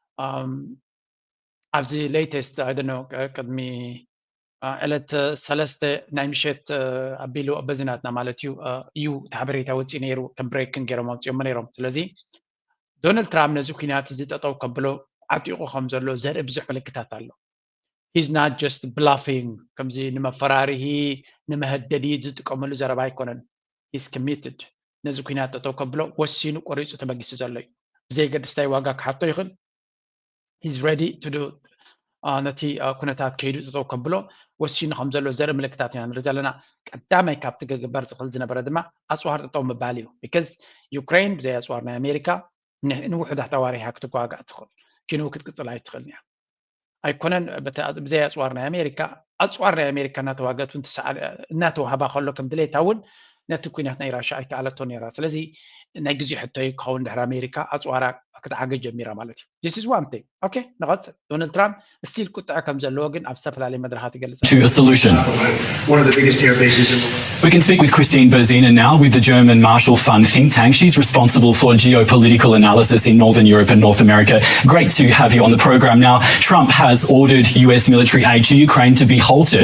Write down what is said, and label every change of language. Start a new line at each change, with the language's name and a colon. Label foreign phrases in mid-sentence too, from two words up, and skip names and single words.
Tigrinya: أبزي
English: latest I don't know
Tigrinya: قدمي ዕለት ሰለስተ ናይ ምሸት ኣቢሉ በዝናትና ማለት እዩ ተሓበሬታ ወፂ ነይሩ ከም ብሬክን ገይሮም ኣውፅኦም ነይሮም ስለዚ ዶናልድ ትራምፕ ነዚ ኩናት እዚ ጠጠው ከብሎ ዓጢቑ ከም ዘሎ ዘርኢ ብዙሕ ምልክታት ኣሎ
English: he's not just bluffing
Tigrinya: ከምዚ ንመፈራርሂ ንመህደዲ ዝጥቀመሉ ዘረባ ኣይኮነን
English: he's committed
Tigrinya: ነዚ ኩናት ጠጠው ከብሎ ወሲኑ ቆሪፁ ተመጊሱ ዘሎ እዩ ብዘይገድስታይ ዋጋ ክሓቶ ይኽእል
English: he's ready to do
Tigrinya: ነቲ ኩነታት ከይዱ ጠጠው ከብሎ ወሲኑ ከም ዘሎ ዘርኢ ምልክታት ኢና ንርኢ ዘለና ቀዳማይ ካብቲ ክግበር ዝኽእል ዝነበረ ድማ ኣፅዋር ጠጠው ምባል እዩ because ዩክሬን ብዘይ ኣፅዋር ናይ ኣሜሪካ ንውሕዳት ተዋሪሓ ክትጓጋእ ትኽእል ኪኑ ክትቅፅል ኣይትኽእልን እያ ኣይኮነን ብዘይ ኣፅዋር ናይ ኣሜሪካ ኣፅዋር ናይ ኣሜሪካ እናተዋገቱ እናተዋህባ ከሎ ከም ድሌታ እውን ነቲ ኩናት ናይ ራሽያ ኣይከኣለቶ ነይራ ስለዚ ናይ ግዜ ሕቶ ክኸውን ድሕሪ ኣሜሪካ ኣፅዋራ ክትዓገ ጀሚራ ማለት እዩ
English: this is one thing okay
Tigrinya: ንቐፅል ዶናልድ ትራምፕ ስቲል ቁጥዐ ከም ዘለዎ ግን ኣብ ዝተፈላለዩ መድረኻት ይገልጽ
English: to a solution. One of the biggest air bases in the world. We can speak with Christine Berzina now with the German Marshall Fund think tank. She's responsible for geopolitical analysis in Northern Europe and North America. Great to have you on the program now. Trump has ordered US military aid to Ukraine to be halted.